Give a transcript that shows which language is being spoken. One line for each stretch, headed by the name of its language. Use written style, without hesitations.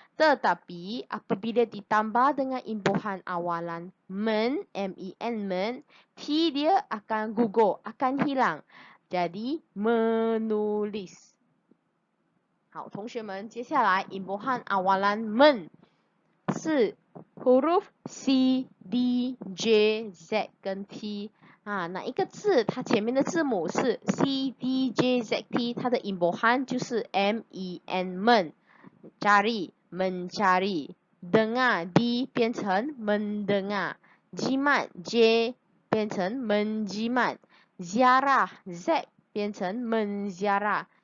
Malay: Tetapi apabila ditambah dengan imbuhan awalan men, M-E-N, men, T dia akan gugur, akan hilang. Jadi menulis.
Chinese: 好，同学们，接下来音波汉awalan men 是 huruf C, D, J, Z 跟 T。哪一个字它前面的字母是 C, D, J, Z, T， 它的音波汉就是 M-E-N men。
Malay: cari mencari。 dengar D 变成 mendengar。 jimat J 变成 menjimat。 ziarah Z 变成 menziarah。